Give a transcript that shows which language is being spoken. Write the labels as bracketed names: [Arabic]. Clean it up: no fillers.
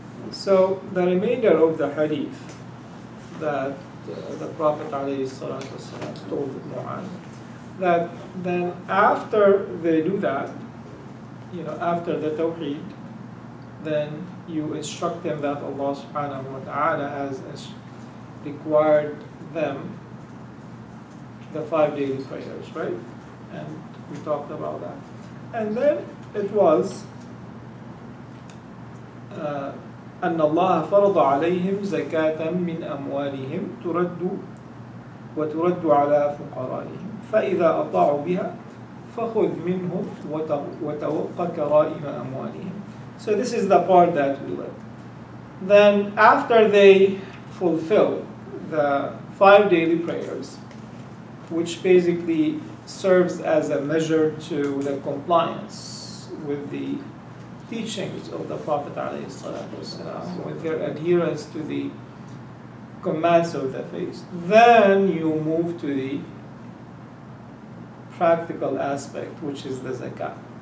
[English] So the remainder of the hadith that the Prophet ﷺ told Mu'adh, that then after they do that, after the Tawheed, then you instruct them that Allah subhanahu wa ta'ala has required them the 5 daily prayers, right? And we talked about that. And then it was [Arabic] أن الله فرض عليهم زكاة من أموالهم وترد على فقرائهم فإذا أطاعوا بها فخذ منهم وتوق كرائم أموالهم. [English] So this is the part that we learned. Then after they fulfill the 5 daily prayers, which basically serves as a measure to the compliance with the teachings of the Prophet ﷺ, with their adherence to the commands of the faith, then you move to the practical aspect, which is the zakah.